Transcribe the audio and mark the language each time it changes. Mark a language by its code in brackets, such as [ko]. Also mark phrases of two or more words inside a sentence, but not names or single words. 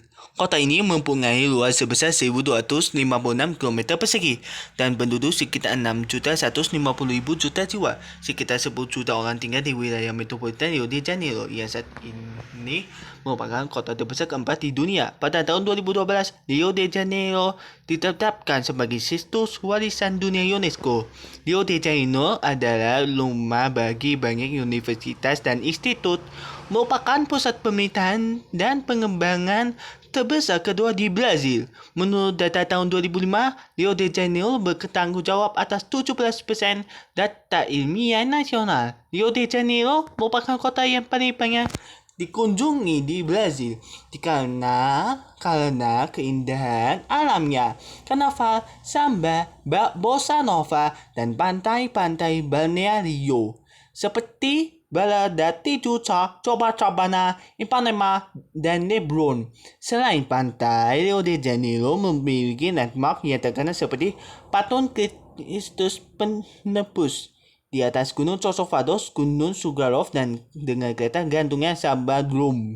[id] Kota ini mempunyai luas sebesar 1.256 km persegi dan penduduk sekitar 6.150.000 juta jiwa. Sekitar 10 juta orang tinggal di wilayah metropolitan Rio de Janeiro yang saat ini merupakan kota terbesar keempat di dunia. Pada tahun 2012, Rio de Janeiro ditetapkan sebagai situs warisan dunia UNESCO. Rio de Janeiro adalah rumah bagi banyak universitas dan institut, merupakan pusat pemerintahan dan pengembangan terbesar kedua di Brazil. Menurut data tahun 2005, Rio de Janeiro bertanggung jawab atas 17% data ilmiah nasional. Rio de Janeiro merupakan kota yang paling banyak dikunjungi di Brazil karena keindahan alamnya, karnaval, samba, bossa nova, dan pantai-pantai balneario seperti Balada Tijuca, Copacabana, Ipanema, dan Lebron. Selain pantai, Rio de Janeiro memiliki landmark yang terkenal seperti patung Kristus Penebus di atas Gunung Cosovados, Gunung Sugarloaf, dan dengan kereta gantungnya Sabadrum.